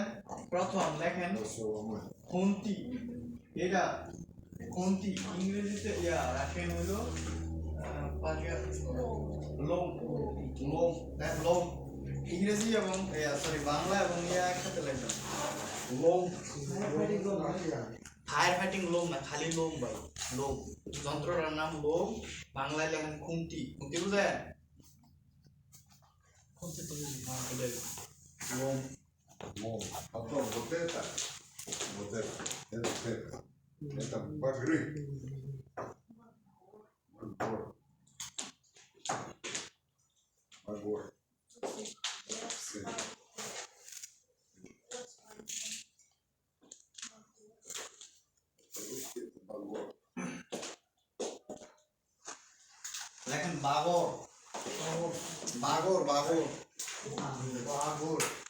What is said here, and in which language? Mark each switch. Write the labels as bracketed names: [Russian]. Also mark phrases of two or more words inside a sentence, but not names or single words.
[Bangla] প্রথম লেখেন খুন্তি, এটা খুন্তি ইংরেজিতে রাখেন হলো লোম, লোম, লোম ইংরেজি এবং সরি বাংলা এবং একসাথে লেখেন লোম। [English] fire fighting [Bangla] লোম না, খালি লোম ভাই, লোম। যন্ত্রটার নাম লোম, বাংলায় লেখেন খুন্তি। খুন্তি বুঝেন? লোম। [Russian] Потом вот это, это багры. Багор. [Bangla] লেখেন বাগর, বাগর, বাগর, বাগর।